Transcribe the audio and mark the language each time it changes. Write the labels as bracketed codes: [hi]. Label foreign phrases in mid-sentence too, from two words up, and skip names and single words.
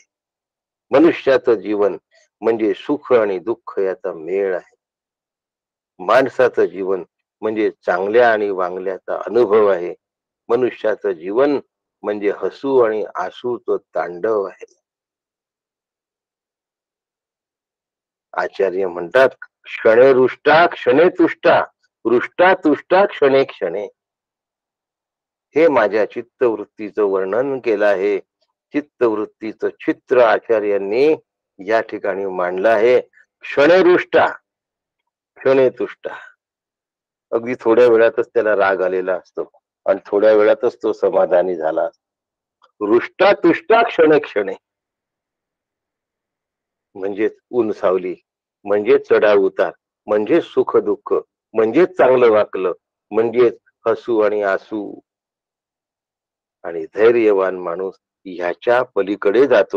[mr] मनुष्याचं जीवन म्हणजे सुख आणि दुःख याचा मेळ आहे. माणसाचं जीवन म्हणजे चांगल्या आणि वांगल्याचा अनुभव आहे. मनुष्याचं जीवन म्हणजे हसू आणि आसूचं तांडव आहे. आचार्य म्हणतात, [sa] क्षणे रुष्टा क्षणे तुष्टा रुष्टा तुष्टा क्षणे क्षणे. [mr] हे माझ्या चित्तवृत्तीचं वर्णन केलं आहे. चित्तवृत्तीचं चित्र आचार्यांनी या ठिकाणी मांडलं आहे. [sa] क्षणे रुष्टा क्षणे तुष्टा. [mr] अगदी थोड्या वेळातच त्याला राग आलेला असतो आणि थोड्या वेळातच तो समाधानी झाला असतो. [sa] रुष्टा तुष्टा क्षणे क्षणे [mr] म्हणजेच ऊन सावली, म्हणजे चढाव उतार, म्हणजे सुख दुःख, म्हणजे चांगलं वाकलं, म्हणजे हसू आणि आसू. आणि धैर्यवान माणूस ह्याच्या पलीकडे जातो.